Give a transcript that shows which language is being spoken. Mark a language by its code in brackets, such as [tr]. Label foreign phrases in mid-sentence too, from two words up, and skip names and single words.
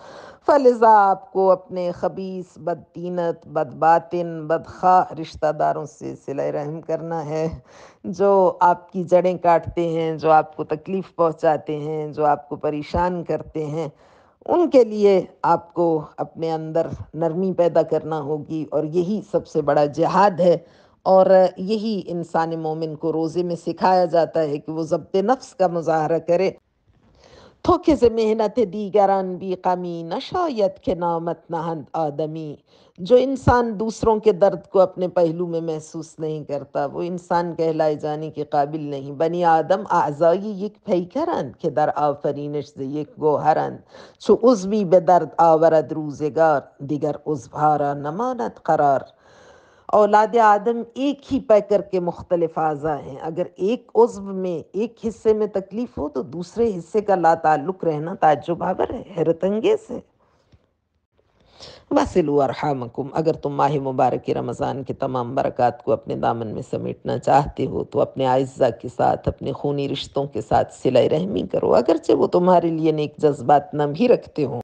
[ur] فلذا آپ کو اپنے خبیث، بدطینت، بدباطن، بدخواہ رشتہ داروں سے صلہ رحم کرنا ہے، جو آپ کی جڑیں کاٹتے ہیں، جو آپ کو تکلیف پہنچاتے ہیں، جو آپ کو پریشان کرتے ہیں، ان کے لیے آپ کو اپنے اندر نرمی پیدا کرنا ہوگی، اور یہی سب سے بڑا جہاد ہے، اور یہی انسان مومن کو روزے میں سکھایا جاتا ہے کہ وہ ضبط نفس کا مظاہرہ کرے۔ [fa] تھوکے سے محنت دیگران بی غمی، نشاید کہ نامت نہند آدمی، [ur] جو انسان دوسروں کے درد کو اپنے پہلو میں محسوس نہیں کرتا وہ انسان کہلائے جانے کے قابل نہیں۔ [fa] بنی آدم اعضایی یک پیکرند کہ در آفرینش ز یک گوهرند، چو عضوی به درد آورد روزگار، دیگر عضوها نماند قرار۔ [ur] اولاد آدم ایک ہی پیکر کے مختلف اعضاء ہیں، اگر ایک عضو میں، ایک حصے میں تکلیف ہو تو دوسرے حصے کا لا تعلق رہنا تعجب آور ہے، حیرت انگیز ہے۔ [ar] وَصِلُوا أَرْحَامَكُمْ، [ur] اگر تم ماہ مبارک رمضان کے تمام برکات کو اپنے دامن میں سمیٹنا چاہتے ہو تو اپنے اعزاء کے ساتھ، اپنے خونی رشتوں کے ساتھ صلہ رحمی کرو، اگرچہ وہ تمہارے لیے نیک جذبات نہ بھی رکھتے ہوں۔